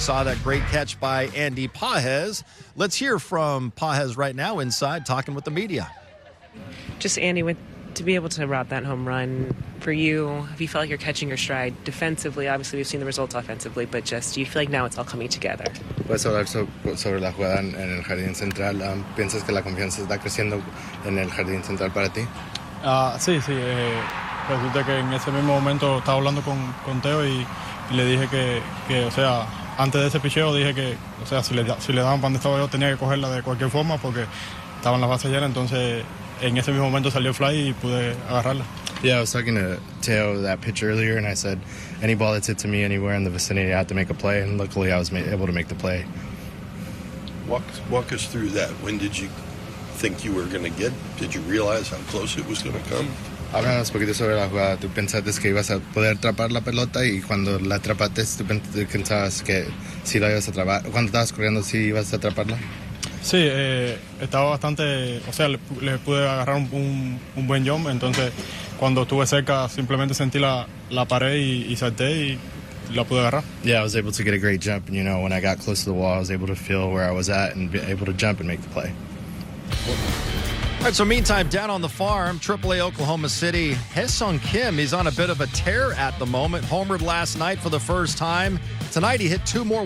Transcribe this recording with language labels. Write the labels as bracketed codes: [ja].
[en] We saw that great catch by Andy Pages. Let's hear from Pages right now inside talking with the media. Just Andy, to be able to route that home run for you, have you felt like you're catching your stride defensively? Obviously, we've seen the results offensively, but just do you feel like now it's all coming together? [es] Puedes hablar sobre la jugada en el jardín central. ¿Piensas que la confianza está creciendo en el jardín central para ti? Sí. Resulta que en ese mismo momento estaba hablando con Teo y le dije que, o sea, antes de ese picheo dije que, o sea, si le daban para donde estaba yo tenía que cogerla de cualquier forma porque estaban las bases llenas, entonces en ese mismo momento salió el fly y pude agarrarla. [en] Yeah, I was talking to Teo that pitch earlier, and I said any ball that's hit to me anywhere in the vicinity, I have to make a play, and luckily I was able to make the play. Walk us through that. When did you think you were going to get? Did you realize how close it was going to come? [es] Háblanos un poquito sobre la jugada. ¿Tú pensaste que ibas a poder atrapar la pelota y cuando la atrapaste, tú pensabas que sí la ibas a atrapar? Cuando estabas corriendo, sí ibas a atraparla? Sí, estaba bastante, o sea, le pude agarrar un buen jump, entonces cuando estuve cerca simplemente sentí la pared y salté y la pude agarrar. [en] Yeah, I was able to get a great jump, and when I got close to the wall, I was able to feel where I was at and be able to jump and make the play. All right, so meantime, down on the farm, AAA Oklahoma City, Haesung Kim, he's on a bit of a tear at the moment. Homered last night for the first time. Tonight he hit 2 more.